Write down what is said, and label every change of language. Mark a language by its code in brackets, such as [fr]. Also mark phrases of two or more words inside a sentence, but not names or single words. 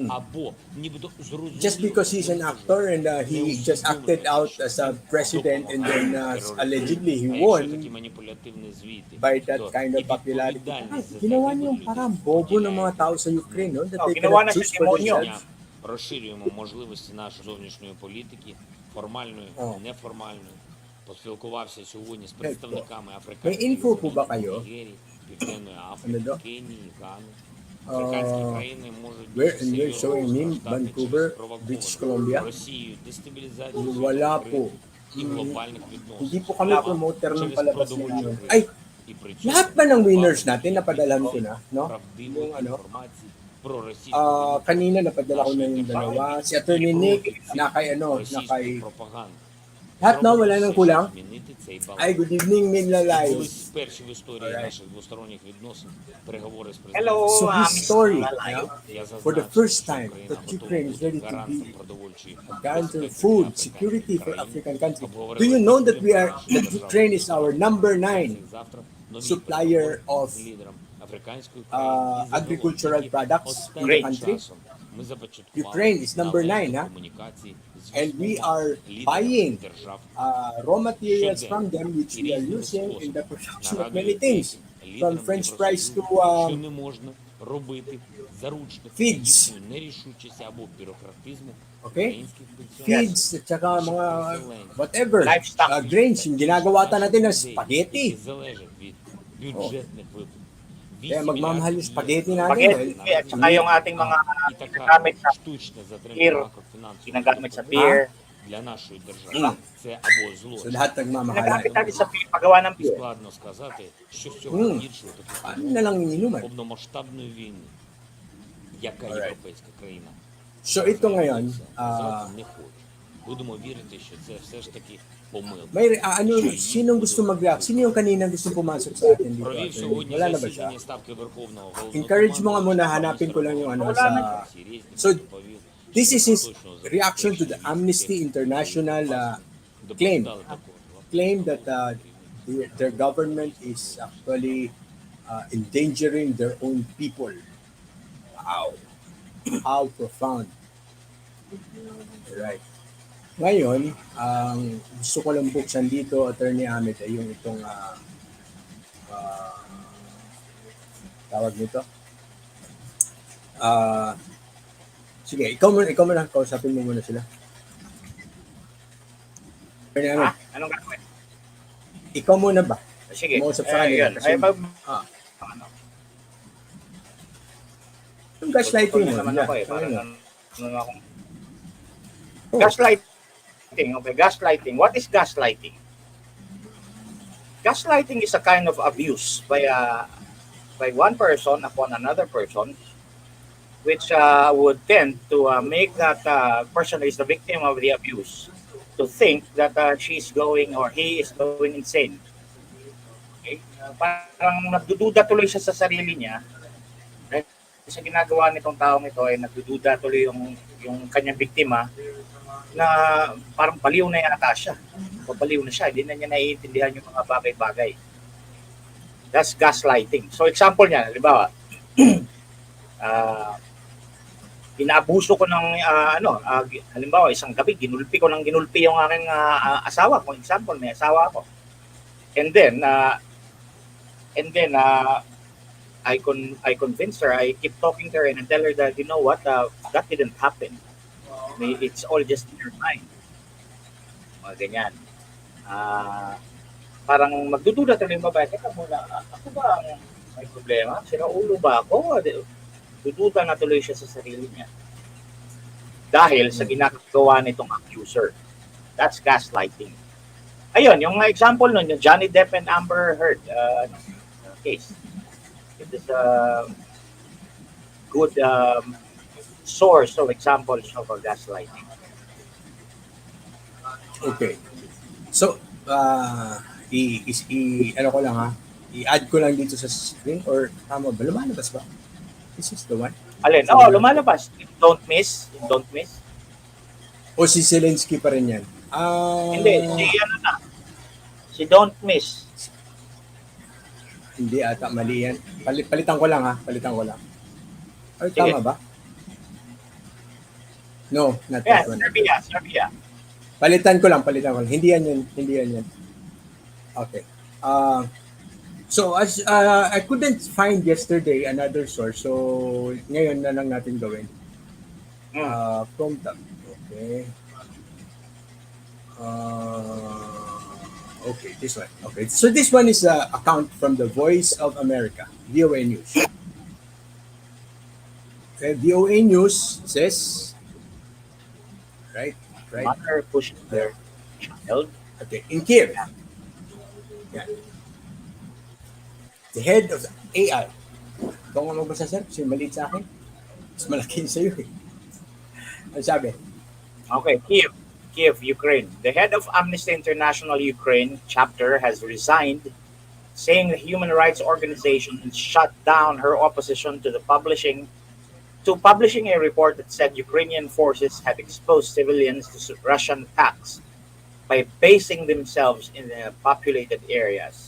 [uk] або нібито зрозумілими. [en] Just because he's an actor and he just acted out as a president and then allegedly he won by that kind of popularity. [tl] Ay, ginawa niyo yung parang bobo ng mga tao sa Ukraine, no? [en] That they [tl] Ginawa na [en] cannot choose [tl] siya [en] for [tl] demonyo. [en] themselves. [uk] Розширюємо можливості нашої зовнішньої політики, формальної, неформальної. Поспілкувався сьогодні з представниками африканської [tl] info po ba kayo? [uk] Нігерії, Південної [tl] Ano [uk] Африки, [tl] daw? [uk] Кенії, Гани. Африканські країни можуть [en] Where [uk] дуже [en] and you're [uk] серйозно [en] showing me [uk] постраждати [en] Vancouver, [uk] через провоковану [en] British Columbia? [uk] Росією дестабілізацію [tl] Wala [uk] світової [tl] po. [uk] і глобальних відносин. [tl] Hindi po kami promoter ng [uk] Через [tl] palabas [uk] продовольчу [tl] niya. [uk] кризу. [tl] Ay, [uk] І при цьому [tl] lahat ba ng winners [uk] багато [tl] natin napadalhan ko na, no? [uk] правдивої [tl] Yung ano, [uk] інформації про російську [tl] kanina napadala ko na yung dalawa. Si Attorney Nick, nakay [uk] російської пропаганди. [tl] lahat na wala nang kulang. [uk] Змінити цей баланс. [tl] Ay, [en] good evening, Mila Live. [uk] Колись перші в історії [en] Alright. [uk] наших двосторонніх відносин переговори з [en] Hello, So [uk] президентом. [en] his story, Mr. [uk] Я [en] for the [uk] зазначив, [en] first [uk] що [en] time [uk] Україна [en] that [uk] готова [en] Ukraine is [uk] бути [en] ready to [uk] гарантом [en] be [uk] продовольчої [en] guarantee [uk] безпеки [en] food [uk] для [en] security for [uk] країн. [en] African countries. [uk] Обговорили [en] Do you know that [uk] наші [en] that [uk] держави. [en] Ukraine is our number 9 [uk] Завтра нові [en] supplier [uk] переговори [en] of [uk] з лідером африканської країни і [en] agricultural [uk] загалом, [en] products [uk] останнім [en] in the country. [uk] часом ми започаткували [en] Ukraine is number [uk] належні [en] 9, [uk] комунікації з [en] And we [uk] військовими [en] are [uk] лідерами [en] buying [uk] держав [en] raw materials from them which we are using in the production of many things. From French fries to [uk] що не можна робити заручних [en] feeds. [uk] їхньої нерішучості або бюрократизму [en] Okay? [uk] українських пенсіонерів. [tl] Feeds at saka mga whatever, [en] Livestock. [tl] grains, yung ginagawa ta natin ng [uk] Людей, [tl] spaghetti. [uk] які залежать від бюджетних виплат. [tl] Kaya magmamahal yung spaghetti natin. Spaghetti at saka yung ating mga [uk] І така [tl] ginagamit sa [uk] штучна затримка [tl] beer, [uk] макрофінансової [tl] ginagamit sa [uk] допомоги [tl] beer. [uk] для нашої держави. Це або зло. [tl] So lahat nagmamahalan. Ginagamit natin sa paggawa ng beer. [uk] Складно сказати, що з цього гіршого [tl] Paano na lang ininuman? [uk] повномасштабної війни, яка [en] Alright. [uk] європейська країна [tl] So ito ngayon, [uk] Називати не хочу. Будемо вірити, що це все ж таки помилка. [tl] sinong gusto mag-react? Sino yung kanina gusto pumasok sa atin dito? [uk] Провів [tl] Attorney? [uk] сьогодні [tl] Wala na ba siya? [uk] засідання Ставки Верховного [tl] Encourage mo nga muna, [uk] Головнокомандувача [tl] hanapin ko lang yung ano Wala na. sa... [uk] Олексій Резніков [en] So, [uk] доповів, [en] This [uk] що [en] is his [uk] поточного [en] reaction to the [uk] забезпечення [en] Amnesty [uk] військових [en] International [uk] до [en] claim. [uk] порталу такого. [en] Claim that their government is actually endangering their own people. Wow. How profound. Right. [tl] Ngayon, ang gusto ko lang buksan dito, Attorney Ahmed, ay yung itong tawag nito. Sige, ikaw muna, kausapin mo muna sila. Attorney Ahmed, Anong gagawin? ikaw muna ba? Sige. Mausap sa kanila. Yun. Ay, ano, Yung gaslighting mo. naman ako eh. Parang ano ako. Oh. [en] Gaslighting. Okay, gaslighting. What is gaslighting? Gaslighting is a kind of abuse by one person upon another person, which would tend to make that person who is the victim of the abuse to think that she's going or he is going insane. Okay? [tl] Parang nagdududa tuloy siya sa sarili niya. Dahil sa ginagawa nitong taong ito ay nagdududa tuloy yung kanyang biktima na parang baliw na yata siya. Babaliw na siya. Hindi na niya naiintindihan yung mga bagay-bagay. [en] That's gaslighting. [tl] So example niya, halimbawa, inaabuso ko ng halimbawa isang gabi ginulpi yung aking asawa, [en] for example, [tl] may asawa ako. [en] And then I convinced her, I keep talking to her and I tell her that, you know what, that didn't happen. It's all just in your mind. [tl] Mga ganyan. Parang magdududa tuloy yung babae, teka muna, ako ba ang may problema? Sira ulo ba ako? Dududa na tuloy siya sa sarili niya. Dahil sa ginagawa nitong accuser. [en] That's gaslighting. [tl] Ayun, yung example nun, yung Johnny Depp and Amber Heard case. [en] It is a good source of examples of gaslighting. Okay. [tl] So, ano ko lang ha, i-add ko lang dito sa screen or tama ba? Lumalabas ba? [en] This is the one. [tl] Alin? Oo, lumalabas. [en] Don't miss. [tl] O si Zelensky pa rin yan? Hindi, si Don't Miss. Hindi ata, mali yan. Palitan ko lang ha, Ay, Sige. tama ba? [en] No, not Yeah, that one. Serbia. [tl] Palitan ko lang. Hindi yan. [en] Okay. So as I couldn't find yesterday another source, so [tl] ngayon na lang natin gawin. [en] From the okay. Okay, this one. Okay, so this one is a account from the Voice of America, VOA News. Okay, VOA News says, right. Mother pushed their child. Okay, in Kiev. Yeah. The head of the AI. [tl] Ikaw nga magbasa, sir. Kasi maliit sa akin. Mas malaki sa'yo eh. Ano sabi? [en] Okay, Kiev, Ukraine. The head of Amnesty International Ukraine chapter has resigned, saying the human rights organization shut down her opposition to publishing a report that said Ukrainian forces had exposed civilians to Russian attacks by basing themselves in the populated areas.